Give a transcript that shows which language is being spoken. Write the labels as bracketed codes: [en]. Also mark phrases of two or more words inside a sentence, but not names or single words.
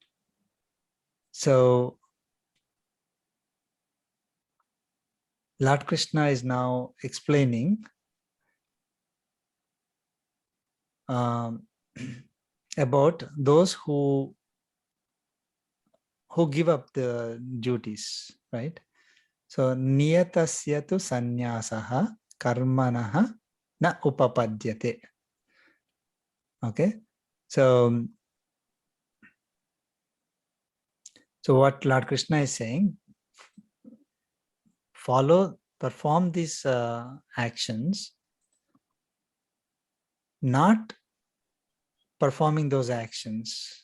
[en] So Lord Krishna is now explaining about those who give up the duties, right? [sa] So नियतस्य तु संन्यासः कर्मणः न उपपद्यते. [en] Okay. So what Lord Krishna is saying, perform these actions, not performing those actions.